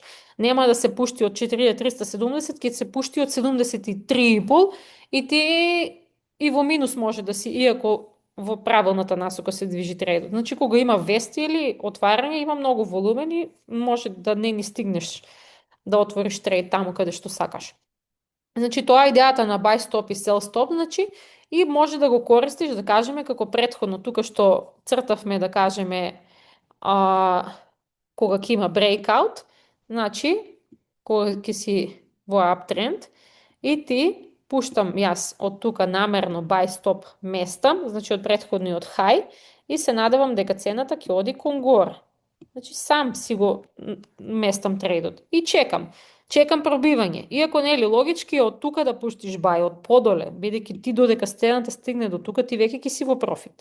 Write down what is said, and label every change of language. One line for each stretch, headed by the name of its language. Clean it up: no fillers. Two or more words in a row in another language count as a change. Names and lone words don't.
Macedonian: Нема да се пушти од 4370, ќе се пушти од 73,5 и ти и во минус може да си, иако во правилната насока се движи трейдот. Значи, кога има вести или отварање, има многу волумен и може да не ни стигнеш да отвориш трейд таму каде што сакаш. Значи, тоа е идејата на
English: buy stop
Macedonian: и
English: sell stop,
Macedonian: значи, и може да го користиш, да кажеме, како претходно, тука што цртавме, да кажеме, кога ќе има breakout, значи, кога ќе си во uptrend, и ти пуштам јас од тука намерно
English: buy stop
Macedonian: местам, значи од претходниот high, и се надевам дека цената ќе оди кон горе. Значи сам си го местам трейдот и чекам пробивање. Иако нели логички од тука да пуштиш buy од подоле, бидејќи ти додека цената стигне до тука, ти веќе ќе си во профит.